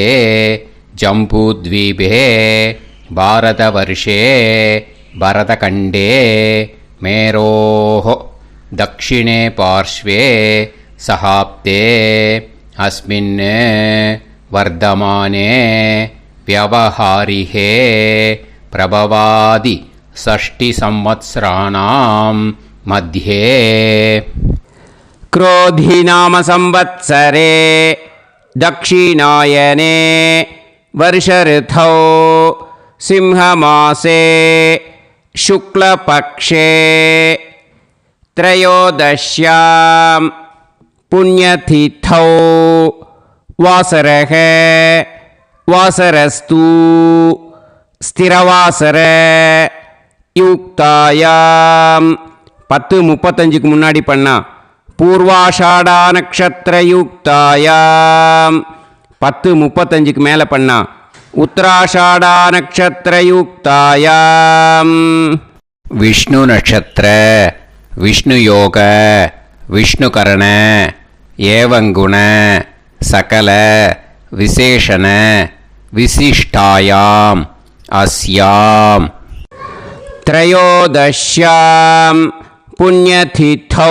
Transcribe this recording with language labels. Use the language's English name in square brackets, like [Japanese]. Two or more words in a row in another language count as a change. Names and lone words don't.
[Sanskrit] जम्बूद्वीपे भारतवर्षे भरतखण्डे मेरोः दक्षिणे पार्श्वे शकाब्दे अस्मिन् वर्तमाने व्यवहारिहे प्रभवादि षष्टि संवत्सराणां मध्ये क्रोधी नाम संवत्सरे दक्षिणायने वर्ष ऋतौ सिंहमासे शुक्लपक्षे त्रयोदश्यां पुण्यतिथौ वासरः वासरस्तु स्थिरवासर युक्तायां 10:35 [Tamil] முன்னாடி பண்ணா [Sanskrit] पूर्वाषाढा नक्षत्र युक्तायाम् 10:35 [Tamil] மேலே பண்ணா [Sanskrit] उत्तराषाढा नक्षत्र युक्तायाम् विष्णु नक्षत्र विष्णु योग विष्णुकरण एवङ्गुण सकल विशेषण विशिष्टायाम् अस्याम् त्रयोदश्याम् पुण्यतिथौ.